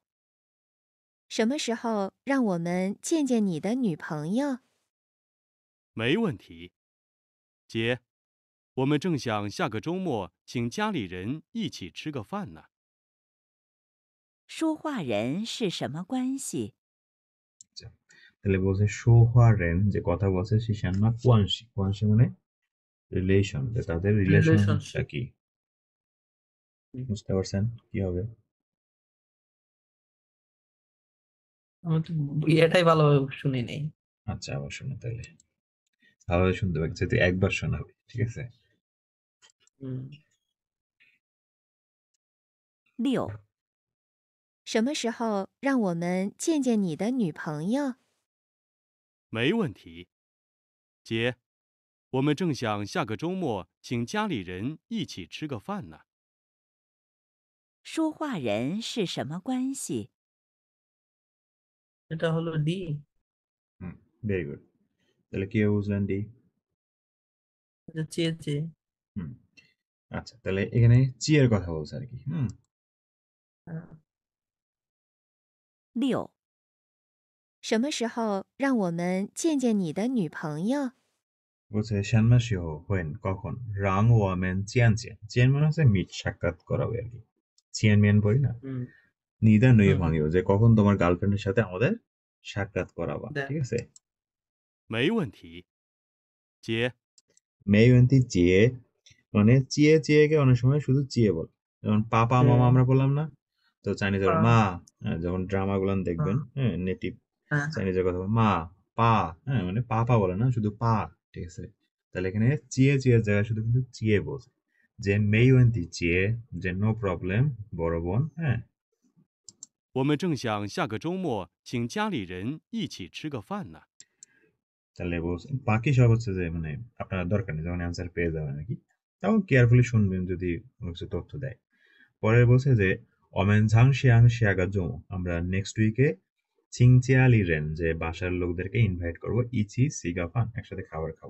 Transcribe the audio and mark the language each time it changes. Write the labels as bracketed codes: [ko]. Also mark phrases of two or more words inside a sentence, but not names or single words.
[zh] 什么时候让我们见见你的女朋友？没问题，姐，我们正想下个周末请家里人一起吃个饭呢。说话人是什么关系？ [bn] তাহলে বলছে [zh] 说话人, [bn] যে কথা বলছে [zh] 是什么关系. [bn] কোয়ানসি মানে রিলেশন, যে তাদের রিলেশনটা রিলেশনশিপ। কি। বুঝতে পারছেন কি হবে? আমি তো এটাই ভালোভাবে শুনি নাই। আচ্ছা, আবার শোনো তাহলে, ভালোভাবে শুনতে পাচ্ছি, যেহেতু একবার শোনাবে। ঠিক আছে? 6. [zh] 什么时候让我们见见你的女朋友？没问题，姐，我们正想下个周末请家里人一起吃个饭呢。说话人是什么关系？ [bn] এটা হলো ডি। [en] very good. [bn] তাহলে কি বুঝলেন ডি? এটা [zh] 姐姐. [bn] হুম, আচ্ছা, তাহলে এখানে চিয়ের কথা বলছে আর কি। 6. [zh] 什么时候让我们见见你的女朋友？ [bn] বলছে সান্মাসিও হোয়েন, কখন। [zh] 让我们见见, [bn] চিয়ান মানে হচ্ছে মিট, সাক্ষাৎ করাবে আর কি। [zh] 见面 [bn] পড়ি না, হুম। নিদা নই হুম। ভাঙিও, যে কখন তোমার গার্লফ্রেন্ডের সাথে আমাদের সাক্ষাৎ করাবা। দেখ। ঠিক আছে? [zh] 没问题，姐，没问题姐, [bn] মানে [zh] 姐姐 [bn] কে অনেক সময় শুধু চিয়ে বলে। যেমন পাপা মামা আমরা বললাম না, তো চাইনিজের পা। মা। যখন ড্রামা গুলান দেখবেন, হ্যাঁ, নেটিভ হ্যাঁ। চাইনিজের কথা বলে মা, পা, হ্যাঁ, মানে পাপা বলে না, শুধু পা। ঠিক আছে? তাহলে এখানে চিয়ে চিয়ের জায়গায় শুধু কিন্তু চিয়ে বলছে, যে [zh] 没问题姐, [bn] যে [en] no problem, [bn] বড় বোন, হ্যাঁ। [zh] 我们正想下个周末请家里人一起吃个饭呢。 [bn] তাহলে বলছে বাকি সব হচ্ছে যে মানে আপনার দরকার নেই, যখন অ্যান্সার পেয়ে যাবেন নাকি, তাও কেয়ারফুলি শুনবেন যদি কোনো কিছু তথ্য দেয়। পরে বলছে যে [zh] 我们正想下个周末, [bn] আমরা [en] next week [zh] 请家里人, [bn] যে বাসার লোকদেরকে ইনভাইট করবো, [zh] 一起吃个饭, [bn] একসাথে খাবার খাবো।